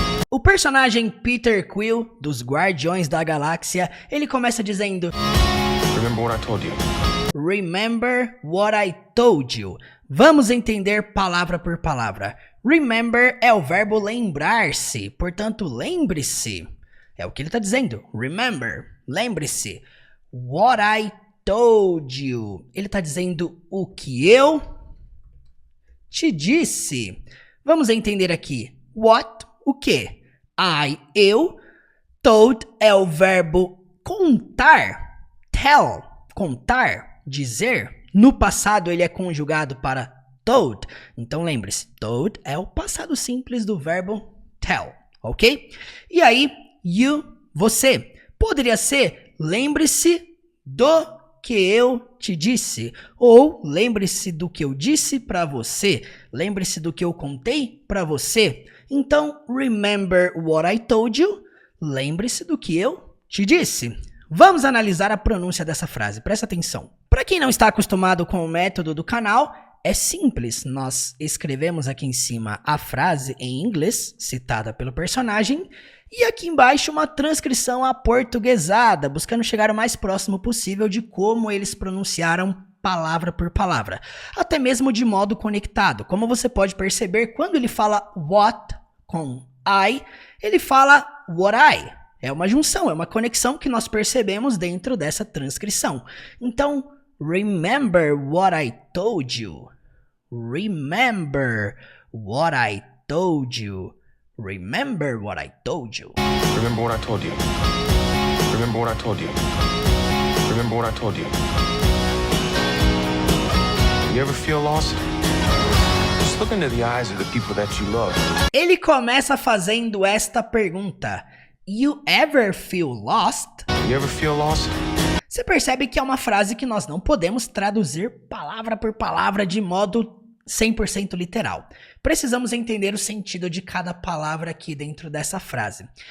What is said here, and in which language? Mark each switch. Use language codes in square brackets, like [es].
[pt] O personagem Peter Quill, dos Guardiões da Galáxia, ele começa dizendo: [en] Remember what I told you. Remember what I told you. [pt] Vamos entender palavra por palavra. Remember é o verbo lembrar-se, portanto, lembre-se. É o que ele está dizendo. [en] Remember, lembre-se. What I told you. [pt] Ele está dizendo o que eu te disse. Vamos entender aqui. What, o que? Eu. Told é o verbo contar. Tell, contar, dizer. No passado ele é conjugado para told. Então lembre-se, told é o passado simples do verbo tell, ok? E aí, you, você. Poderia ser lembre-se do que eu te disse. Ou lembre-se do que eu disse para você. Lembre-se do que eu contei para você. [en] Então, remember what I told you. [pt] Lembre-se do que eu te disse. Vamos analisar a pronúncia dessa frase. Presta atenção. Para quem não está acostumado com o método do canal, é simples. Nós escrevemos aqui em cima a frase em inglês, citada pelo personagem, e aqui embaixo uma transcrição aportuguesada, buscando chegar o mais próximo possível de como eles pronunciaram palavra por palavra, até mesmo de modo conectado. Como você pode perceber, quando ele fala what com I, ele fala what I. É uma junção, é uma conexão que nós percebemos dentro dessa transcrição. [en] Então, remember what I told you. Remember what I told you. Remember what I told you. Remember what I told you. Remember what I told you. Remember what I told you. You ever feel lost? Just look into the eyes of the people that you love. [pt] Ele começa fazendo esta pergunta. [en] You ever feel lost? You ever feel lost? [pt] Você percebe que é uma frase que nós não podemos traduzir palavra por palavra de modo 100% literal. Precisamos entender o sentido de cada palavra aqui dentro dessa frase.